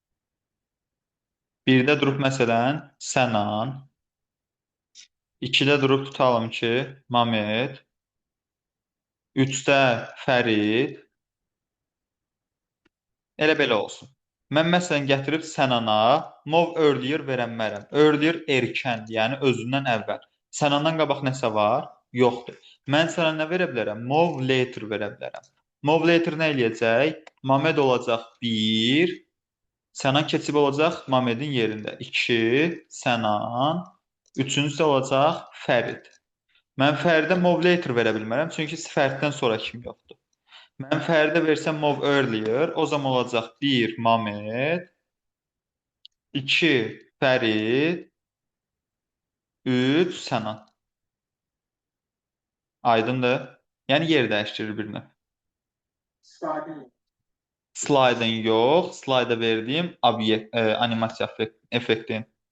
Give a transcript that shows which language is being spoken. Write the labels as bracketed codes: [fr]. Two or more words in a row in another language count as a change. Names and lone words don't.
[az] Birdə durub məsələn Sənan, ikidə durub tutalım ki Mamet, üçdə Fərid, elə belə olsun. Mən məsələn gətirib Sənana [en] move earlier [az] verənmərəm. Earlier erkəndir, yəni özündən əvvəl. Sənandan qabaq nəsə var? Yoxdur. Mən sənə nə verə bilərəm? [en] Move later [az] verə bilərəm. [en] Move later [az] nə eləyəcək? Mamed olacaq 1, Sənan keçib olacaq Mamedin yerində. 2, Sənan. Üçüncüsü olacaq Fərid. Mən Fəridə [en] move later [az] verə bilmərəm, çünki Fəriddən sonra kim yoxdur. Mən Fəridə versəm [en] move earlier, [az] o zaman olacaq 1 Mamed, 2 Fərid, 3 Sənan. Aydındır? Yəni yer dəyişdirir bir növ. Slaydın yox, slayda verdiyim animasiya effektin.